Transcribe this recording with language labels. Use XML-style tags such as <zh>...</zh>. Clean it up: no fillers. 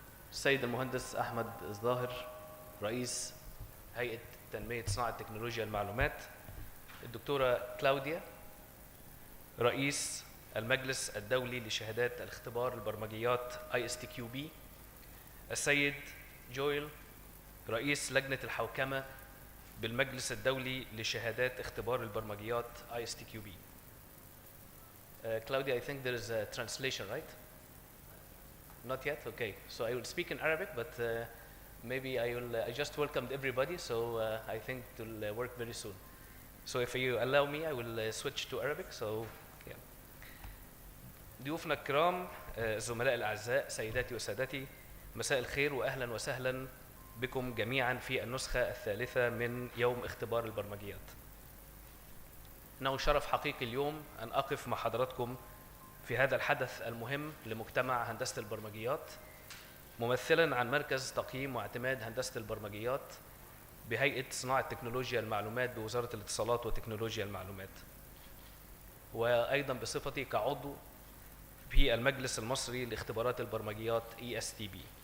<ar>السيد المهندس أحمد الظاهر رئيس هيئة تنمية صناعة تكنولوجيا المعلومات، الدكتورة كلاوديا رئيس المجلس الدولي لشهادات الاختبار البرمجيات ISTQB، السيد جويل رئيس لجنة الحوكمة بالمجلس الدولي لشهادات اختبار البرمجيات ISTQB.</ar> <en>Claudia, I think there is a translation, right? Not yet? Okay. So I will speak in Arabic, but maybe I just welcomed everybody, so I think it will work very soon. So if you allow me, I will switch to Arabic. So, yeah.</en> <ar>ضيوفنا الكرام، الزملاء الأعزاء، سيداتي وسادتي، مساء الخير وأهلا وسهلا بكم جميعا في النسخة الثالثة من يوم اختبار البرمجيات. إنه شرف حقيقي اليوم أن أقف مع حضراتكم في هذا الحدث المهم لمجتمع هندسة البرمجيات، ممثلا عن مركز تقييم واعتماد هندسة البرمجيات بهيئة صناعة تكنولوجيا المعلومات بوزارة الاتصالات وتكنولوجيا المعلومات، وأيضا بصفتي كعضو في المجلس المصري لاختبارات البرمجيات ISTB.</ar>